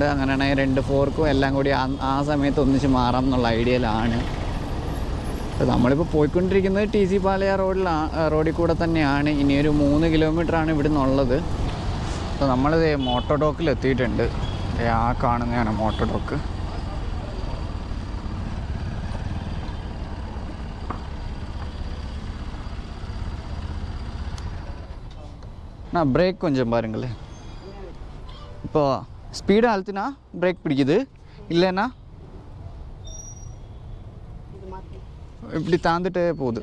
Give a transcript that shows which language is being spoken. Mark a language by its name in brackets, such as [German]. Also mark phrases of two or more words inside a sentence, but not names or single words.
[Malayalam] അങ്ങനെയാണെങ്കിൽ 2 ഫോർക്കും എല്ലാം കൂടി ആ സമയത്ത് ഒന്നിച്ച് മാറാം എന്നുള്ള ഐഡിയയിലാണ്. അപ്പോൾ നമ്മളിപ്പോൾ പോയിക്കൊണ്ടിരിക്കുന്നത് TC പാളിയ റോഡിൽ കൂടെ തന്നെയാണ്. ഇനിയൊരു 3 കിലോമീറ്ററാണ് ഇവിടെ നിന്നുള്ളത്. അപ്പോൾ നമ്മളിത് മോട്ടോഡോക്കിൽ എത്തിയിട്ടുണ്ട്. ആ കാണുന്നതാണ് മോട്ടോഡോക്ക്. [Tamil] பிரேக் கொஞ்சம் பாருங்களேன். இப்போ ஸ்பீடாக அழுத்தினா பிரேக் பிடிக்குது, இல்லைன்னா இப்படி தாந்துட்டே போகுது.